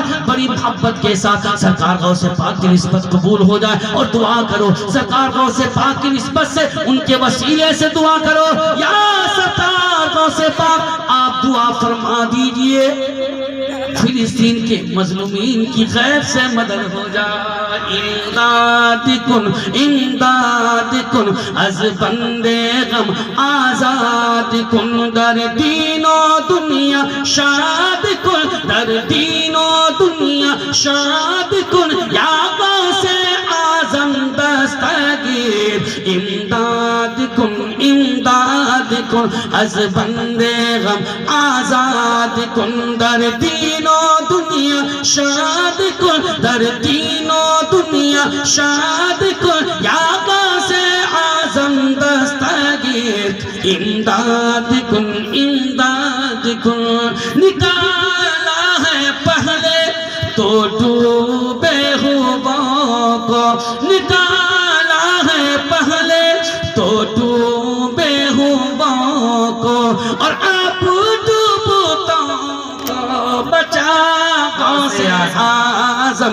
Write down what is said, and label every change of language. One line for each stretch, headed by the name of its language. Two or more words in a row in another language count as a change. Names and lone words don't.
Urdu: بڑی محبت کے ساتھ سرکار غوث پاک کی نسبت قبول ہو جائے اور دعا کرو. سرکار غوث پاک کی نسبت سے ان کے وسیلے سے دعا کرو. یا سرکار غوث پاک آپ دعا فرما دیجئے فلسطین کے مظلومین کی غیب سے مدد ہو جائے.
Persian: امداد کن امداد کن از بندے غم آزاد کن در دین و دنیا شاد کن در دین و دنیا شاد کن یا غوث اعظم دستگیر. امداد کن امداد کن از بندے غم آزاد کن در دین و دنیا شاد کن در دین و دنیا شاد کن یا غوث اعظم دستگیر. امداد کن امداد کن.
Urdu: نکالا ہے پہلے تو ڈوبے ہوا کو. نکالا ہے پہلے تو ڈوبے ہوا کو اور اب ڈوبتا کو بچا غوث اعظم.